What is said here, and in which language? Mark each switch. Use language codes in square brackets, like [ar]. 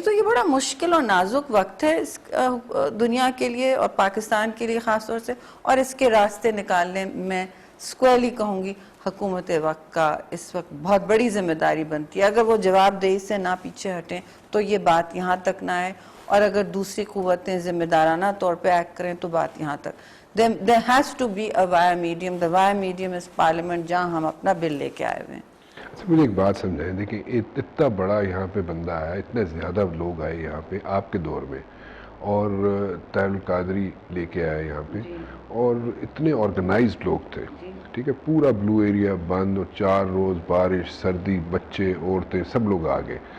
[ur] تو یہ بڑا مشکل اور نازک وقت ہے اس دنیا کے لیے اور پاکستان کے لیے خاص طور سے, اور اس کے راستے نکالنے میں اسکوئرلی کہوں گی حکومت وقت کا اس وقت بہت بڑی ذمہ داری بنتی ہے. اگر وہ جواب دہی سے نہ پیچھے ہٹیں تو یہ بات یہاں تک نہ آئے, اور اگر دوسری قوتیں ذمہ دارانہ طور پہ ایکٹ کریں تو بات یہاں تک. [en] There has to be a via medium. The via medium is parliament, [ur] جہاں ہم اپنا بل لے کے آئے ہوئے ہیں. مجھے ایک بات سمجھائیں, دیکھیں اتنا بڑا یہاں پہ بندہ آیا, اتنے زیادہ لوگ آئے یہاں پہ آپ کے دور میں, اور طاہر القادری لے کے آئے یہاں پہ, اور اتنے آرگنائزڈ لوگ تھے, ٹھیک ہے, پورا بلو ایریا بند, اور 4 روز بارش, سردی, بچے, عورتیں, سب لوگ آ گئے.